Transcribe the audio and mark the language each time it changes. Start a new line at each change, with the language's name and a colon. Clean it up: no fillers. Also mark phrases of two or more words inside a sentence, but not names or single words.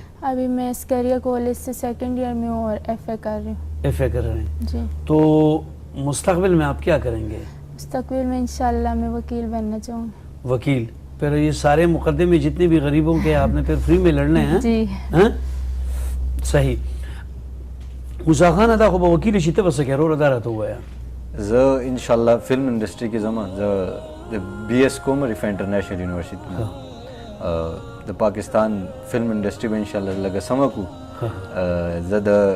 Urdu: ابھی میں اسکریا کالج سے 2nd ایئر میں ہوں اور FA کر رہی ہوں. FA کر رہے ہیں جی. تو مستقبل میں آپ کیا کریں گے؟ مستقبل میں انشاءاللہ میں وکیل بننا چاہوں گی. وکیل؟ پھر یہ سارے مقدمے جتنے بھی غریبوں کے آپ نے پھر فری میں لڑنے ہیں؟ جی. صحیح.
Pashto: موسی خان دا خو به وکیل شي، ته به څه کوې وروره؟ دا راته ووایه. زه انشاءالله
English: film industry
Pashto: کې ځم. زه د BS کوم ریفا انټرنیشنل یونیورسټي د پاکستان
English: film industry
Pashto: به انشاءالله لږه سمه کړو. زه د